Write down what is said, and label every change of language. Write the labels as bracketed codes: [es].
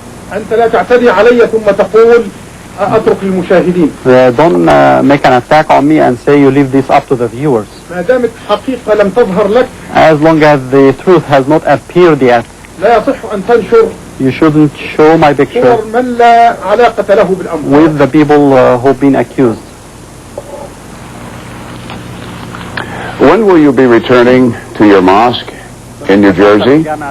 [ar] أنت لا تعتدي علي ثم تقول أترك للمشاهدين. [en] Don't make an attack on me and say you leave this up to the viewers. [ar] ما دامت حقيقة لم تظهر لك. [en] As long as the truth has not appeared yet. [ar] لا يصح أن تنشر. [en] You shouldn't show my picture. [ar] صور من لا علاقة له بالأمر. [en] With the people who've been accused. When will you be returning to your mosque in New Jersey?